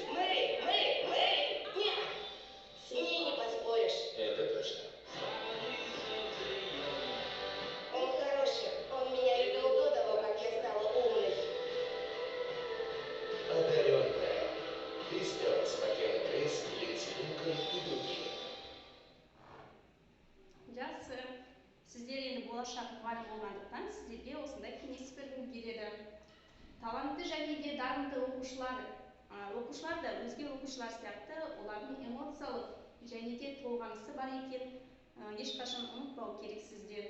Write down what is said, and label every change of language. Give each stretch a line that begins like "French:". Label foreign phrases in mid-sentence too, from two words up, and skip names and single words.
Russian: Мэри, Мэри, Мэри! Нет! С ней не поспоришь. Это точно. Он хороший. Он меня любил до того, как я стала умной. Одаренная. Крис Эванс, Маккена Грейс, Линдси Линкольн и другие.
Kazakh: Жақсы. Сіздер енді болашақ мұғалім болғандықтан сіздерге осындай кеңес бергім келеді. Талантты және де дарынды оқушылар да өзге оқушылар сияқты олардың эмоциялық және де толғанысы бар екен, ешқашан ұмытпау керексіздер.